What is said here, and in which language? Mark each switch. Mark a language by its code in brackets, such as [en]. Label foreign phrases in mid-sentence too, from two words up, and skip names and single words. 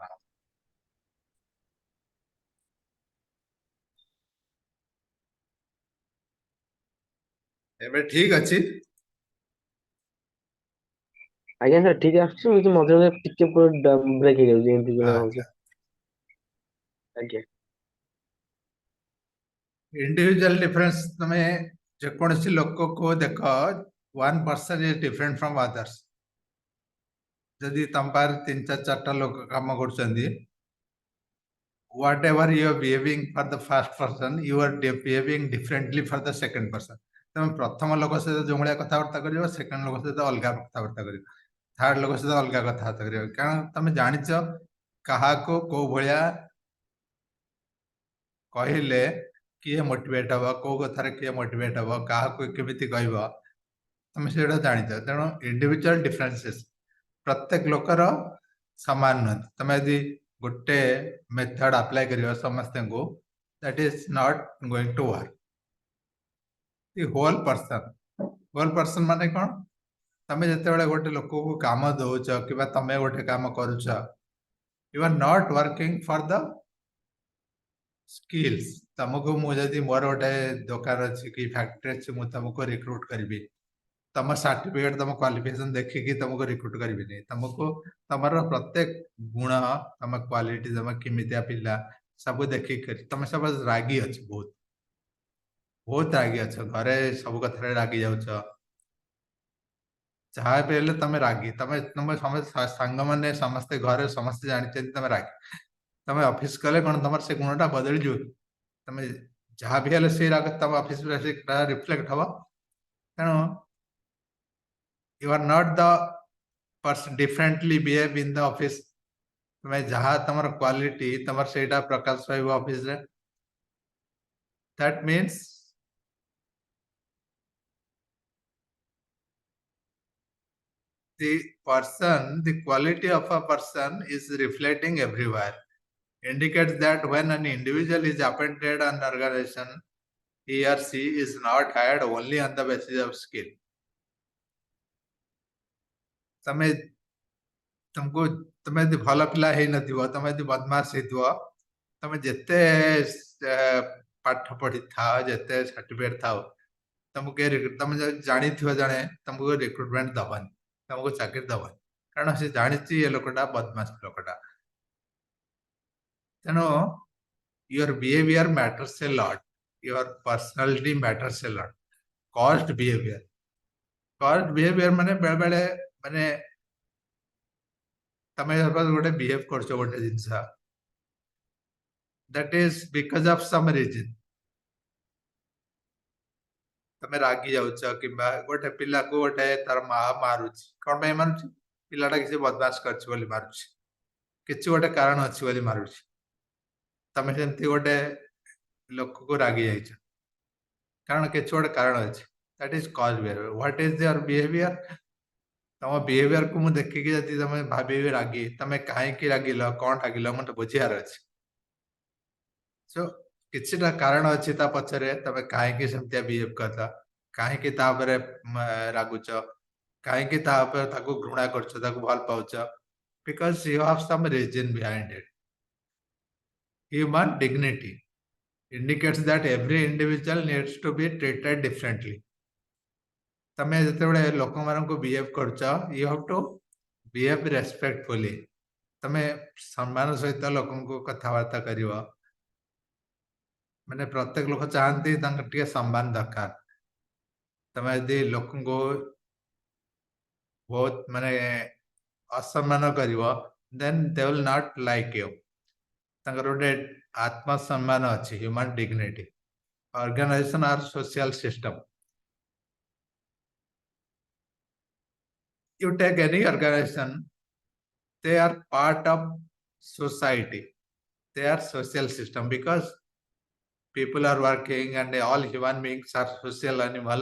[or] ଏବେ ଠିକ ଅଛି? ଆଜ୍ଞା ସାର୍, ଠିକ ଆସୁଛି, ମଝିରେ ମଝିରେ ଟିକେ ବ୍ରେକ୍ ହେଇଯାଉଛି, ଏମିତି ବେଳେ ହଉଛି। ଆଜ୍ଞା। [en] individual difference, [or] ତମେ ଯେକୌଣସି ଲୋକକୁ ଦେଖ, [en] one person is different from others. [or] ଯଦି ତମ ପାଖରେ 3-4ଟା ଲୋକ କାମ କରୁଛନ୍ତି, [en] whatever you are behaving for the first person, you are behaving differently for the second person. [or] ତମେ ପ୍ରଥମ ଲୋକ ସହିତ ଯୋଉ ଭଳିଆ କଥାବାର୍ତ୍ତା କରିବ, ସେକେଣ୍ଡ ଲୋକ ସହିତ ଅଲଗା କଥାବାର୍ତ୍ତା କରିବ, ଥାର୍ଡ ଲୋକ ସହିତ ଅଲଗା କଥାବାର୍ତ୍ତା କରିବ। କାରଣ ତମେ ଜାଣିଛ କାହାକୁ କୋଉ ଭଳିଆ କହିଲେ କିଏ ମୋଟିଭେଟ ହବ, କୋଉ କଥାରେ କିଏ ମୋଟିଭେଟ ହବ, କାହାକୁ କେମିତି କହିବ, ତମେ ସେଇଟା ଜାଣିଛ। ତେଣୁ [en] individual differences, [or] ପ୍ରତ୍ୟେକ ଲୋକର ସମାନ ନୁହନ୍ତି। ତମେ ଯଦି ଗୋଟେ [en] method apply [or] କରିବ ସମସ୍ତଙ୍କୁ, [en] that is not going to work. The whole person [or] ମାନେ କ'ଣ? ତମେ ଯେତେବେଳେ ଗୋଟେ ଲୋକକୁ କାମ ଦଉଛ କିମ୍ବା ତମେ ଗୋଟେ କାମ କରୁଛ, [en] you are not working for the skills. [or] ତମକୁ ମୁଁ ଯଦି ମୋର ଗୋଟେ ଦୋକାନ ଅଛି କି ଫ୍ୟାକ୍ଟ୍ରି ଅଛି, ମୁଁ ତମକୁ ରିକ୍ରୁଟ କରିବି, ତମ ସାର୍ଟିଫିକେଟ ତମ କ୍ୱାଲିଫିକେସନ ଦେଖିକି ତମକୁ ରିକ୍ରୁଟ କରିବିନି। ତମକୁ ତମର ପ୍ରତ୍ୟେକ ଗୁଣ, ତମ କ୍ୱାଲିଟି, ତମ କେମିତିଆ ପିଲା, ସବୁ ଦେଖିକି। ତମେ ସବୁ ରାଗି ଅଛ, ବହୁତ ରାଗି ଅଛ, ଘରେ ସବୁ କଥାରେ ରାଗି ଯାଉଛ, ଯାହା ବି ହେଲେ ତମେ ରାଗି। ତମେ ସମସ୍ତେ ସାଙ୍ଗମାନେ ସମସ୍ତେ ଘରେ ସମସ୍ତେ ଜାଣିଛନ୍ତି ତମେ ରାଗି। ତମେ ଅଫିସ ଗଲେ କ'ଣ ତମର ସେ ଗୁଣଟା ବଦଳିଯିବ? ତମେ ଯାହା ବି ହେଲେ ସେ ରାଗ ତମ ଅଫିସରେ ରିଫ୍ଲେକ୍ଟ ହବ। [en] ତେଣୁ you are not the person differently behave in the office. [or] ତମେ ଯାହା ତମର କ୍ୱାଲିଟି, ତମର ସେଇଟା ପ୍ରକାଶ ପାଇବ ଅଫିସରେ। [en] that means the quality of a person is reflecting everywhere. Indicates that when an individual is appointed an organization, he or she is not hired only on the basis of skill. [or] ତମକୁ ତମେ ଯଦି ଭଲ ପିଲା ହେଇନଥିବ, ତମେ ଯଦି ବଦମାସ ହେଇଥିବ, ତମେ ଯେତେ ପାଠ ପଢିଥାଅ, ଯେତେ ସାର୍ଟିଫିକେଟ ଥାଉ, ତମକୁ ତମେ ଜାଣିଥିବ ଜଣେ ତମକୁ ରିକ୍ରୁଟମେଣ୍ଟ ଦବନି, ତମକୁ ଚାକିରି ଦବନି, କାରଣ ସେ ଜାଣିଛି ଏ ଲୋକଟା ବଦମାସ ଲୋକଟା। [en] ତେଣୁ your behavior matters a lot, your personality matters a lot. Caused behavior [or] ମାନେ ବେଳେ ବେଳେ ମାନେ ତମେ ଗୋଟେ ବିହେଭ କରୁଛ ଗୋଟେ ଜିନିଷ, [en] that is because of some reason. [or] ତମେ ରାଗି ଯାଉଛ, କିମ୍ବା ଗୋଟେ ପିଲାକୁ ଗୋଟେ ତାର ମା ମାରୁଛି, କ'ଣ ପାଇଁ ମାରୁଛି? ପିଲାଟା କିଛି ବଦମାସ କରିଛି ବୋଲି ମାରୁଛି, କିଛି ଗୋଟେ କାରଣ ଅଛି ବୋଲି ମାରୁଛି। ତମେ ସେମିତି ଗୋଟେ ଲୋକକୁ ରାଗି ଯାଇଛ, କାରଣ କିଛି ଗୋଟେ କାରଣ ଅଛି। [en] that is cause behavior. what is your behavior? [or] ତମ ବିହେଭିୟର କୁ ମୁଁ ଦେଖିକି ଯଦି ତମେ ଭାବିବି ରାଗି, ତମେ କାହିଁକି ରାଗିଲ, କ'ଣ ରାଗିଲ, ମତେ ବୁଝିବାର ଅଛି। ସୋ କିଛିଟା କାରଣ ଅଛି ତା ପଛରେ, ତମେ କାହିଁକି ସେମିତିଆ ବିହେଭ କଲ, କାହିଁକି ତା ଉପରେ ରାଗୁଛ, କାହିଁକି ତା ଉପରେ ତାକୁ ଘୃଣା କରୁଛ, ତାକୁ ଭଲ ପାଉଛ, [en] because you have some reason behind it. Human dignity indicates that every individual needs to be treated differently. [or] ତମେ ଯେତେବେଳେ ଲୋକମାନଙ୍କୁ ବିହେଭ କରୁଛ, [en] you have to behave respectfully. [or] ତମେ ସମ୍ମାନ ସହିତ ଲୋକଙ୍କୁ କଥାବାର୍ତ୍ତା କରିବ। ମାନେ ପ୍ରତ୍ୟେକ ଲୋକ ଚାହାନ୍ତି ତାଙ୍କର ଟିକେ ସମ୍ମାନ ଦରକାର। ତମେ ଯଦି ଲୋକଙ୍କୁ ବହୁତ ମାନେ ଅସମ୍ମାନ କରିବ, [en] then they will not like you. [or] ତାଙ୍କର ଗୋଟେ ଆତ୍ମସମ୍ମାନ ଅଛି, [en] human dignity. Organization or social system. You take any organization, they are part of society. They are social system because people are working and all human beings are social animals.